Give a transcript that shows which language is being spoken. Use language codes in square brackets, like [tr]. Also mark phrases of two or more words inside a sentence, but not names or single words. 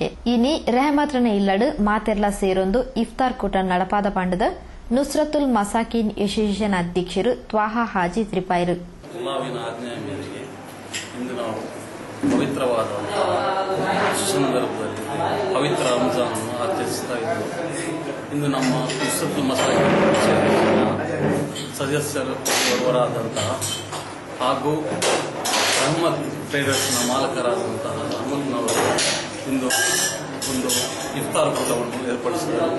[tcy] ಇನಿ ರೆಹಮತ್ರನ ಇಲ್ಲಡು ಮಾತೆರ್ಲ ಸೇರೊಂದು ಇಫ್ತಾರ್ ಕೂಟ ನಡಪಾದ ಪಂಡದ ನುಸ್ರತುಲ್ ಮಸಾಕಿನ್ ಅಸೋಸಿಯೇಷನ್ ಅಧ್ಯಕ್ಷರು ತ್ವಾಹಾ ಹಾಜಿ ತ್ರಿಪಾಯಿರು. [kn] ಪವಿತ್ರವಾದಂತಹ ಸಂದರ್ಭದಲ್ಲಿ ಪವಿತ್ರ ರಂಜಾನ್ ಅನ್ನು ಆಚರಿಸ್ತಾ ಇದ್ದೇವೆ. ಇಂದು ನಮ್ಮ ನುಸ್ರತುಲ್ ಮಸಾಕಿನ್ ಸದಸ್ಯರು ಒಬ್ಬರಾದಂತಹ ಹಾಗೂ ರಹಮತ್ ಟ್ರೇಡರ್ಸ್ನ ಮಾಲಕರಾದಂತಹ ರಹಮತ್ನವರು ಇಂದು ಒಂದು ಇಫ್ತಾರ್ ಕೂಟವನ್ನು ಏರ್ಪಡಿಸಿದರು.